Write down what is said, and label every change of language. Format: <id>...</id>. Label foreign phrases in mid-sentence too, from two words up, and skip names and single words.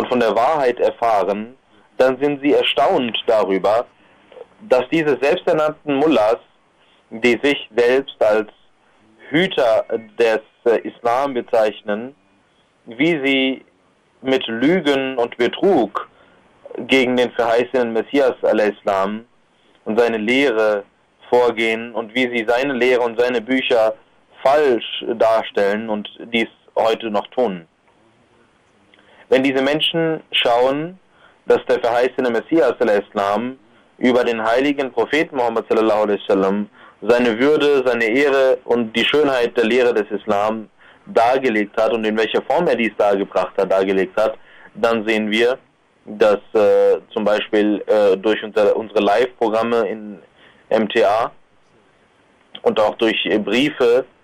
<de>von der Wahrheit erfahren, dann sind sie erstaunt darüber, dass diese selbsternannten Mullahs, die sich selbst als Hüter des Islam bezeichnen, wie sie mit Lügen und Betrug gegen den verheißenen Messias al-Islam und seine Lehre vorgehen und wie sie seine Lehre und seine Bücher falsch darstellen und dies heute noch tun. Wenn diese Menschen schauen, dass der verheißene Messias al-Islam über den heiligen Propheten Muhammad</de> <ar>صلى الله عليه وسلم</ar> <de>seine Würde, seine Ehre und die Schönheit der Lehre des Islam dargelegt hat und in welcher Form er dies dargelegt hat, dann sehen wir, dass zum Beispiel durch unsere Live-Programme in MTA und auch durch Briefe</de>